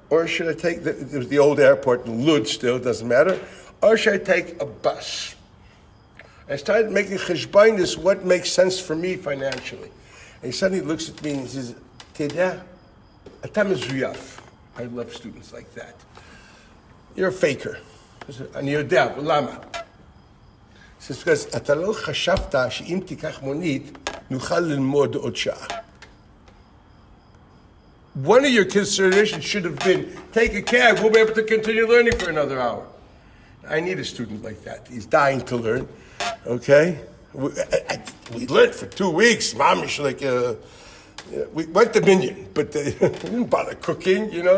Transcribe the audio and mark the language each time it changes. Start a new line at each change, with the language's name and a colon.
English: Or should I take, it was the old airport in Lud still, it doesn't matter. Or should I take a bus? I started making cheshbainis, what makes sense for me financially. And he suddenly looks at me and he says,
Hebrew: Teda, atam mezuyaf.
English: I love students like that. You're a faker.
Hebrew: אני יודע, ולמה?
English: He says, because
Hebrew: אתה לא חשבת שאם תיקח מונית, נוכל ללמוד עוד שעה.
English: One of your considerations should have been, take a cab, we'll be able to continue learning for another hour. I need a student like that. He's dying to learn, okay? We learned for 2 weeks. Mamish, we went to Minyan, but we didn't bother cooking, you know?